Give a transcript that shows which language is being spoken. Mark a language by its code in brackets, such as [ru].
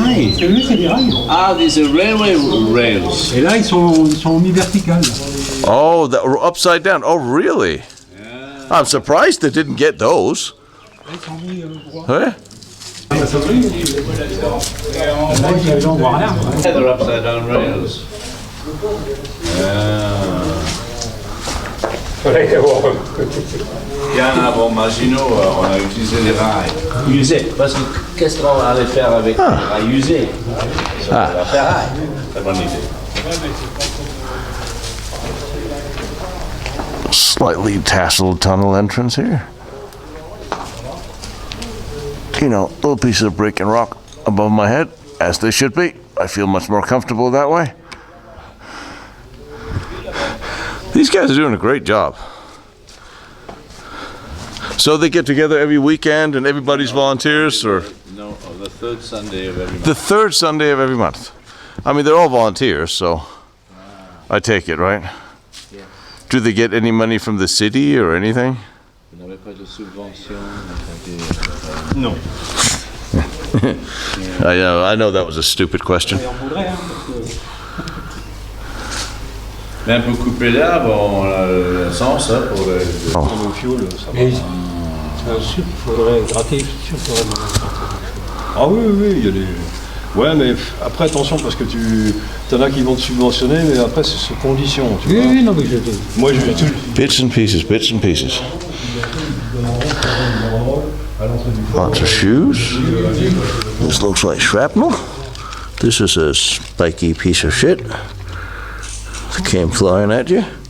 [en] Ah, these are railway rails. [fr] Et là, ils sont mis verticales. [en] Oh, that were upside down. Oh, really? Yeah. I'm surprised they didn't get those. Huh? They're upside down rails. [fr] Bien avant Maginot, on a utilisé les rails usés. Parce que qu'est-ce qu'on allait faire avec les rails usés? On va faire rail. Très bonne idée. [en] Slightly tasseled tunnel entrance here. You know, little pieces of brick and rock above my head, as they should be. I feel much more comfortable that way. These guys are doing a great job. So they get together every weekend and everybody's volunteers, or? No, the third Sunday of every month. The third Sunday of every month. I mean, they're all volunteers, so I take it, right? Yeah. Do they get any money from the city or anything? [fr] Vous n'avez pas de subvention? Non. [en] I know that was a stupid question. [fr] Mais un peu coupé l'herbe, on a le sens hein, pour le... Comme au fioul, ça va. Il faudrait gratter. Ah oui, il y a des... Ouais, mais après, attention, parce que t'en as qui vont te subventionner, mais après, c'est sous condition, tu vois. Oui, non, mais Moi, je vais tout... [en] Bits and pieces, bits and pieces. Lots of shoes. This looks like shrapnel. This is a spiky piece of shit. It came flying at you.